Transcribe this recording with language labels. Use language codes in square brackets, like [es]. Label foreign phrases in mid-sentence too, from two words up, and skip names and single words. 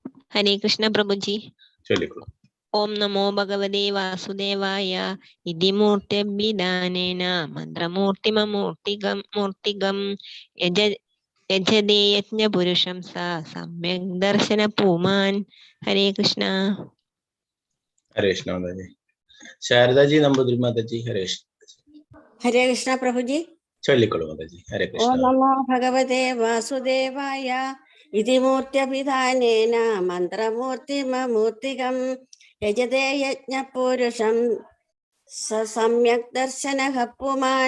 [ml] ഹരേ കൃഷ്ണ പ്രഭുജി. ചൊല്ലിക്കോളൂ. [sa] ഓം നമോ ഭഗവതേ വാസുദേവായ ഇതി മൂർത്തിഭിധാനേന മന്ത്രമൂർത്തിമൂർത്തികം യജതേ യജ്ഞപുരുഷം സ സമ്യക് ദർശന പൂമാൻ. [ml] ഹരേ കൃഷ്ണ. [hi] हरे कृष्ण माता जी. शारदा जी नंबूदिरी माता जी. हरे कृष्ण. [ml] ഹരേ കൃഷ്ണ പ്രഭുജി. ചൊല്ലിക്കോളൂ മാതാ ജി. ഹരേ [sa] ഓം [ml] കൃഷ്ണ. [sa] നമോ ഭഗവതേ വാസുദേവായ ഇതി മൂർത്യഭിധാനേന മന്ത്രമൂർത്തിമൂർത്തികം യജതേ യജ്ഞപുരുഷം സമ്യക് ദർശനഃ പുമാൻ.